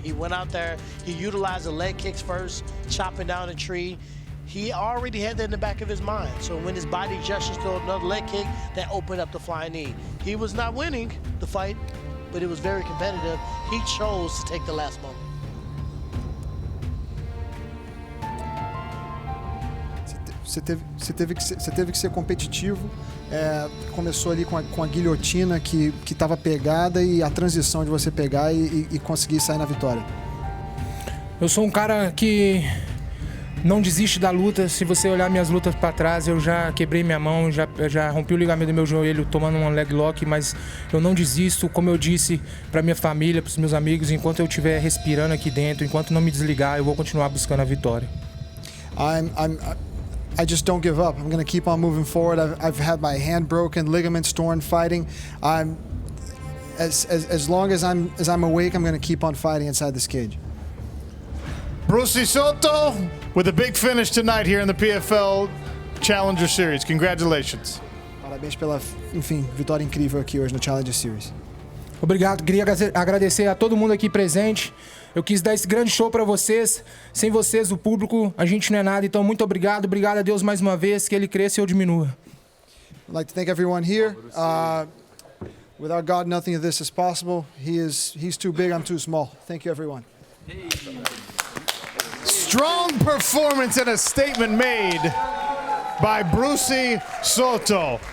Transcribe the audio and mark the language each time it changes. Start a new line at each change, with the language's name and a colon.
English: He went out there, he utilized the leg kicks first, chopping down a tree. He already had that in the back of his mind. So when his body gestures to another leg kick, that opened up the flying knee. He was not winning the fight, but it was very competitive. He chose to take the last moment.
Portuguese: Você teve que ser competitivo. Começou ali com a guilhotina que estava pegada e a transição de você pegar e conseguir sair na vitória. Eu sou um cara que não desiste da luta. Se você olhar minhas lutas para trás, eu já quebrei minha mão, já rompi o ligamento do meu joelho tomando um leg lock, mas eu não desisto, como eu disse para minha família, para os meus amigos, enquanto eu estiver respirando aqui dentro, enquanto não me desligar, eu vou continuar buscando a vitória.
English: I just don't give up. I'm going to keep on moving forward. I've had my hand broken, ligaments torn fighting. As long as I'm awake, I'm going to keep on fighting inside this cage. Bruce Souto with a big finish tonight here in the PFL Challenger Series. Congratulations.
Portuguese: Parabéns pela, enfim, vitória incrível aqui hoje no Challenger Series. Obrigado, queria agradecer a todo mundo aqui presente. Eu quis dar esse grande show para vocês. Sem vocês, o público, a gente não é nada. Então, muito obrigado. Obrigado a Deus mais uma vez, que Ele cresça e eu diminua.
English: I'd like to thank everyone here. Without God, nothing of this is possible. He's too big, I'm too small. Thank you, everyone. Strong performance and a statement made by Bruce Souto.